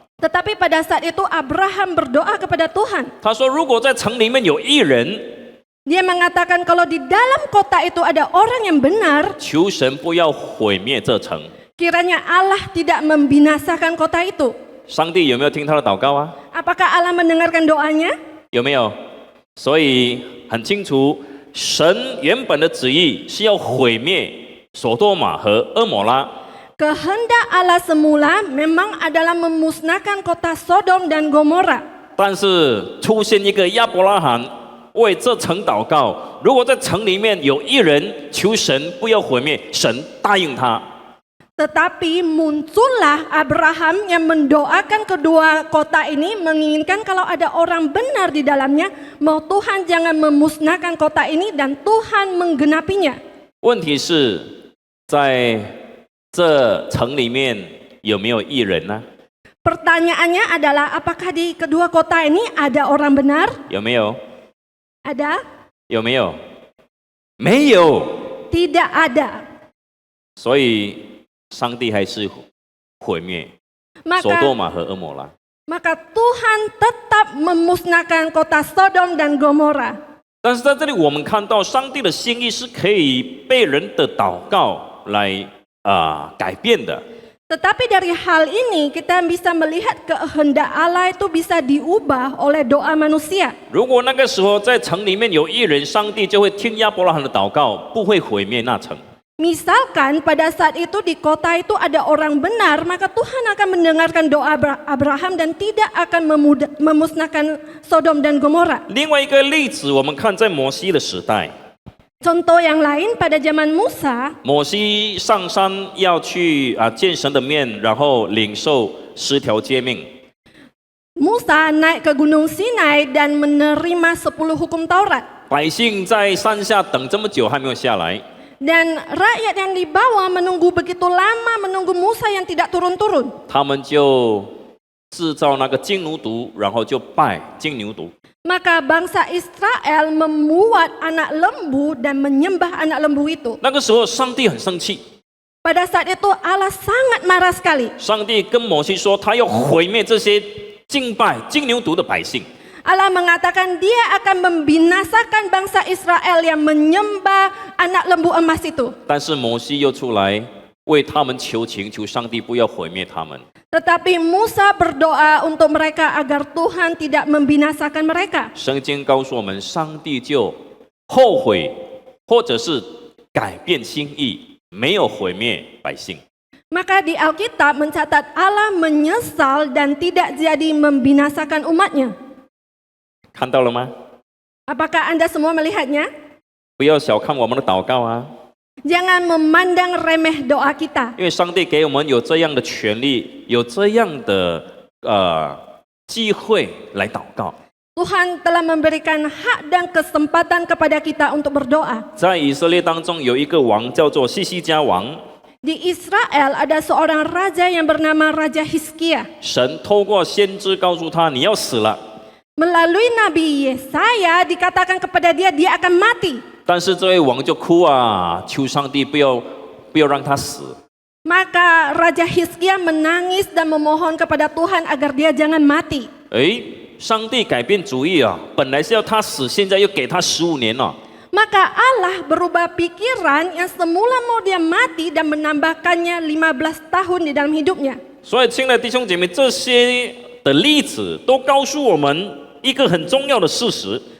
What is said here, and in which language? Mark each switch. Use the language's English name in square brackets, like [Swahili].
[Indonesian] tetapi pada saat itu Abraham berdoa kepada Tuhan. [Chinese] 他说：“如果在城里面有一人， [Indonesian] Dia mengatakan kalau di dalam kota itu ada orang yang benar, [Chinese] 求神不要毁灭这城。 [Indonesian] kiranya Allah tidak membinasakan kota itu. ” [Chinese] 上帝有没有听他的祷告啊？ [Indonesian] Apakah Allah mendengarkan doanya? [Chinese] 有没有？所以很清楚，神原本的旨意是要毁灭索多玛和蛾摩拉。 [Indonesian] Kehendak Allah semula memang adalah memusnahkan kota Sodom dan Gomora. [Chinese] 但是出现一个亚伯拉罕为这城祷告，如果在城里面有一人求神不要毁灭，神答应他。 [Indonesian] Tetapi muncullah Abraham yang mendoakan kedua kota ini, menginginkan kalau ada orang benar di dalamnya, mau Tuhan jangan memusnahkan kota ini dan Tuhan menggenapinya. [Chinese] 问题是在这城里面有没有义人呢？ [Indonesian] Pertanyaannya adalah apakah di kedua kota ini ada orang benar? [Chinese] 有没有？ [Indonesian] Ada? [Chinese] 有没有？没有。 [Indonesian] Tidak ada. [Chinese] 所以上帝还是毁灭索多玛和蛾摩拉。 [Indonesian] Maka Tuhan tetap memusnahkan kota Sodom dan Gomora. [Chinese] 但是在这里我们看到，上帝的心意是可以被人的祷告来改变的。 [Indonesian] Tetapi dari hal ini kita bisa melihat kehendak Allah itu bisa diubah oleh doa manusia. [Chinese] 如果那个时候在城里面有一人，上帝就会听亚伯拉罕的祷告，不会毁灭那城。 [Indonesian] Misalkan pada saat itu di kota itu ada orang benar, maka Tuhan akan mendengarkan doa Abraham dan tidak akan memusnahkan Sodom dan Gomora. [Chinese] 另外一个例子，我们看在摩西的时代， [Indonesian] Contoh yang lain pada zaman Musa, [Chinese] 摩西上山要去见神的面，然后领受10条诫命。 [Indonesian] Musa naik ke Gunung Sinai dan menerima 10 hukum Taurat. [Chinese] 百姓在山下等这么久还没有下来， [Indonesian] Dan rakyat yang di bawah menunggu begitu lama, menunggu Musa yang tidak turun-turun. [Chinese] 他们就制造那个金牛犊，然后就拜金牛犊。 [Indonesian] Maka bangsa Israel membuat anak lembu dan menyembah anak lembu itu. [Chinese] 那个时候上帝很生气， [Indonesian] Pada saat itu Allah sangat marah sekali. [Chinese] 上帝跟摩西说，他要毁灭这些敬拜金牛犊的百姓。 [Indonesian] Allah mengatakan dia akan membinasakan bangsa Israel yang menyembah anak lembu emas itu. [Chinese] 但是摩西又出来为他们求情，求上帝不要毁灭他们。 [Indonesian] Tetapi Musa berdoa untuk mereka agar Tuhan tidak membinasakan mereka. [Chinese] 圣经告诉我们，上帝就后悔，或者是改变心意，没有毁灭百姓。 [Indonesian] Maka di Alkitab mencatat Allah menyesal dan tidak jadi membinasakan umatnya. [Chinese] 看到了吗？ [Indonesian] Apakah Anda semua melihatnya? [Chinese] 不要小看我们的祷告啊， [Indonesian] Jangan memandang remeh doa kita. [Chinese] 因为上帝给我们有这样的权利，有这样的机会来祷告。 [Indonesian] Tuhan telah memberikan hak dan kesempatan kepada kita untuk berdoa. [Chinese] 在以色列当中有一个王叫做西西家王， [Indonesian] Di Israel ada seorang raja yang bernama Raja Hizkia. [Chinese] 神透过先知告诉他，你要死了。 [Indonesian] Melalui Nabi Yesaya dikatakan kepada dia akan mati. [Chinese] 但是这位王就哭啊，求上帝不要让他死。 [Indonesian] Maka Raja Hizkia menangis dan memohon kepada Tuhan agar dia jangan mati. [Chinese] 上帝改变主意啊，本来是要他死，现在又给他15年了。 [Indonesian] Maka Allah berubah pikiran yang semula mau dia mati dan menambahkannya 15 tahun di dalam hidupnya. [Chinese] 所以，亲爱的弟兄姐妹，这些的例子都告诉我们一个很重要的事实：